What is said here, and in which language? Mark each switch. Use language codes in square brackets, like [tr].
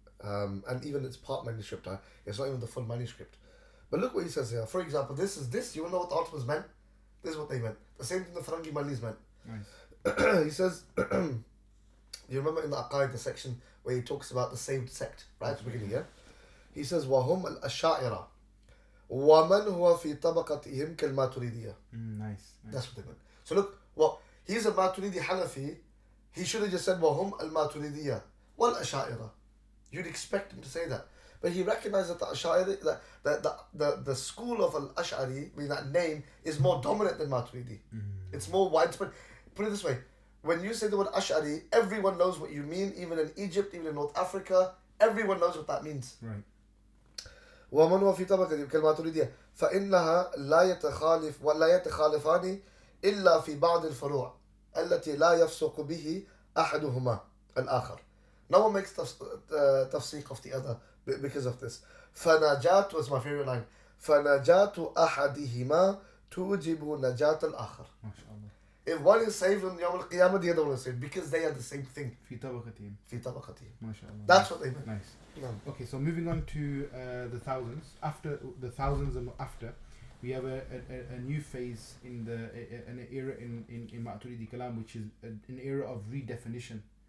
[en] and even its part manuscript. It's not even the full manuscript. But look what he says here. For example, this. You will know what the Ottomans meant. This is what they meant. The same thing the Farangi Malis meant. Nice. He says, you remember in the Aqā'id, the section where he talks about the saved sect, right at the beginning, yeah? He says, [ar] وَهُمْ الْأَشَّاعِرَةِ وَمَنْ هُوَ فِي طَبَقَتِهِمْ كَالْمَاتُرِدِيَّةِ. [en] Nice. That's what they meant. So look, well, he's a Maturidi Hanafi. He should have just said, [ar] وَهُمْ الْمَاتُرِدِيَّةِ وَالْأَشَّاعِرَةِ. [en] You'd expect him to say that. But he recognized that the Ash'ari, the school of al-Ash'ari, meaning that name, is more dominant than Maturidi. It's more widespread. Put it this way, when you say the word Ash'ari, everyone knows what you mean, even in Egypt, even in North Africa, everyone knows what that means. Right. [ar] ومن هو في طبقة كالماتريدية فإنها لا يتخالفان إلا في بعض الفروع التي لا يفسق به أحدهما الآخر. [en] No one makes tafsiq of the other because of this. فنجاة was my favorite line. [ar] فنجاة أحدهما توجب نجاة الآخر. [en] MashaAllah. If one is saved on Yawm al-Qiyamah, the other one is saved because they are the same thing. [ar] في طبقتهم. في طبقتهم. [en] MashaAllah. That's what they meant. Nice. No. Okay, so moving on to the thousands. After the thousands and after, we have a new phase in an era in Maturidi Kalām, which is an era of redefinition.